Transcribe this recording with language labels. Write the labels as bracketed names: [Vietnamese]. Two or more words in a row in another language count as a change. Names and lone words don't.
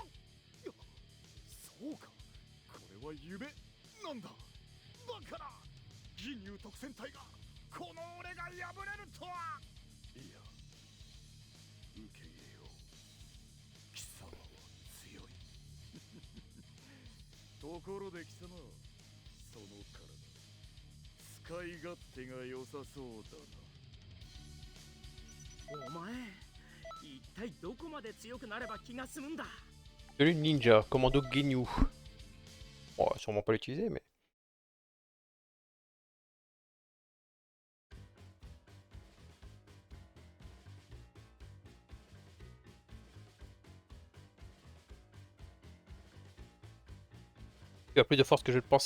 [Japanese] そうかこれは夢なんだだから銀竜特戦隊がこの俺が敗れるとはいや受け入れよう貴様は強いところで貴様その体使い勝手が良さそうだなお前一体どこまで強くなれば気が済むんだ [French] Celui de ninja. Commando Ginyu. Bon, on va sûrement pas l'utiliser mais. Tu as plus de force que je le pensais.